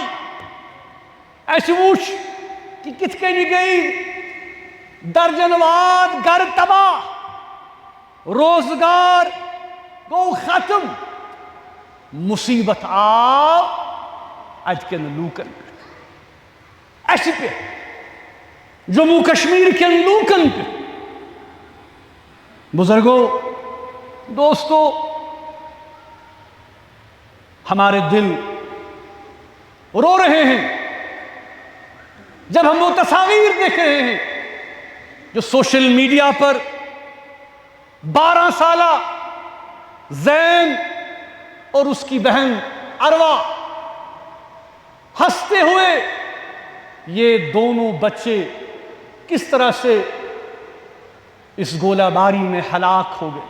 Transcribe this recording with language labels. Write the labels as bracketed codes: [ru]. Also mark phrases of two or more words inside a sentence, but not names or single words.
[ks] اَسہِ وٕچھ کہ کِتھ کٔنۍ گٔیہِ درجن واد گرٕ تباہ، روزگار گوٚو ختم. مصیبت آو اَتہِ کٮ۪ن لوٗکن پٮ۪ٹھ، اَسہِ پٮ۪ٹھ، جموں کشمیر کٮ۪ن لوٗکن پٮ۪ٹھ. بزرگو، [ur] دوستو، ہمارے دل رو رہے ہیں جب ہم وہ تصاویر دیکھ رہے ہیں جو [en] social media [ur] پر 12 سالہ زین اور اس کی بہن اروا ہنستے ہوئے، یہ دونوں بچے کس طرح سے اس گولہ باری میں ہلاک ہو گئے.